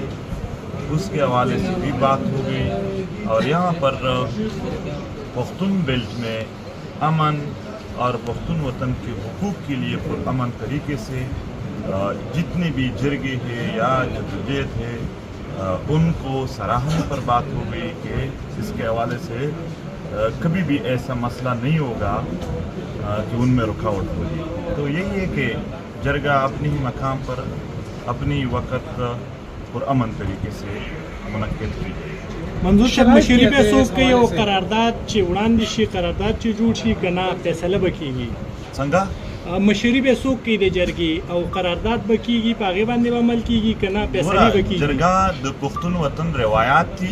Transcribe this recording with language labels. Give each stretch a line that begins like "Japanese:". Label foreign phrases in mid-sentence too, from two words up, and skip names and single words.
Urdu: اس کے حوالے سے بھی بات ہو گئی اور یہاں پر پختون بیلٹ میں امن اور پختون وطن کے حقوق کے لیے پرامن طریقے سے جتنے بھی جرگے ہیں یا جدوجہد ہے ان کو سراہنے پر بات ہو گئی کہ اس کے حوالے سے کبھی بھی ایسا مسئلہ نہیں ہوگا کہ ان میں رکاوٹ ہوگی. تو یہی ہے کہ جرگہ اپنی ہی مقام پر اپنی وقت پرامن طریقے سے منعقد ہوئی.
Pashto: منظور صاحب مشري به څوک کوي او قرارداد چې وړاندې شي، قرارداد چې جوړ شي کنه فیصله وکړي. څنګه مشري به څوک کوي د جرګې او قرارداد به کیږي، په هغې باندې به عمل کیږي کنه فیصلې به کیږي؟ جرګه د پښتون وطن روایات دي.